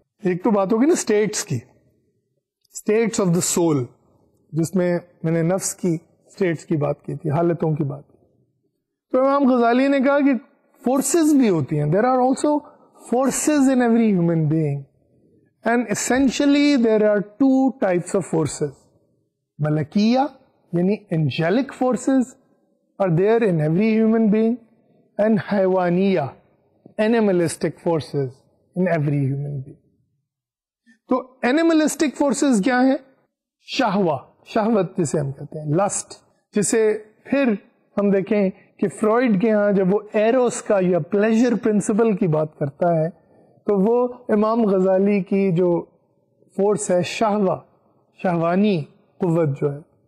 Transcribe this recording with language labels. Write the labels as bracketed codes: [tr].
[ur] ایک تو بات ہوگی نا اسٹیٹس کی، اسٹیٹس آف دا سول، جس میں نے نفس کی اسٹیٹس کی بات کی تھی، حالتوں کی بات کی. تو امام غزالی نے کہا کہ فورسز بھی ہوتی ہیں. [en] There are also forces in every human being, and essentially there are 2 types of forces. [ur] ملکیہ یعنی [en] angelic forces are there in every human being, and حیوانیہ animalistic forces in every human being. [ur] تو [en] animalistic forces [ur] کیا ہیں؟ شہوت جسے ہم کہتے ہیں، list, جسے پھر ہم دیکھیں کہ فرائڈ کے ہاں جب وہ ایروس کا یا پلیجر پرنسپل کی بات کرتا ہے تو وہ امام غزالی کی جو فورس ہے شہوانی قوت جو ہے